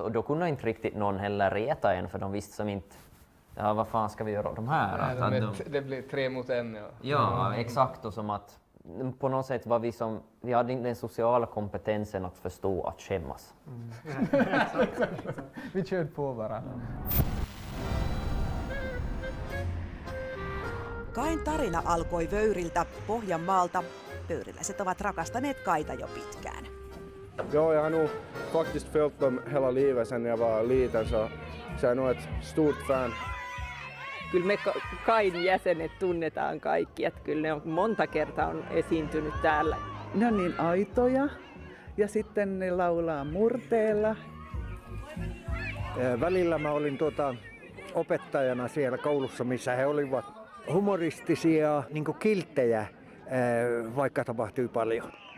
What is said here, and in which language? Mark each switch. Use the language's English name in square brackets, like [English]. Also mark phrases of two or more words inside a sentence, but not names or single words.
[Swedish] Och då kunde inte riktigt någon heller reta en, för de visste som inte, vad fan ska vi göra de här? Det blir 3 mot 1. Ja, exakt. Och som att på något sätt var vi hade inte den sociala kompetensen att förstå att skämmas. Vi körde på varandra. [Finnish] Kain tarina alkoi Vöyriltä, Pohjanmaalta. Vöyriläiset ovat rakastaneet Kaita jo pitkään. [Swedish] Ja, jag har nog faktiskt följt dem hela livet sedan jag var liten, så jag är nog ett stort fan. [Finnish] Kyllä me Kain jäsenet tunnetaan kaikki, että kyllä ne on monta kertaa on esiintynyt täällä. Ne on niin aitoja ja sitten ne laulaa murteella. Välillä mä olin opettajana siellä koulussa, missä he olivat humoristisia, niin kuin kilttejä, vaikka tapahtui paljon.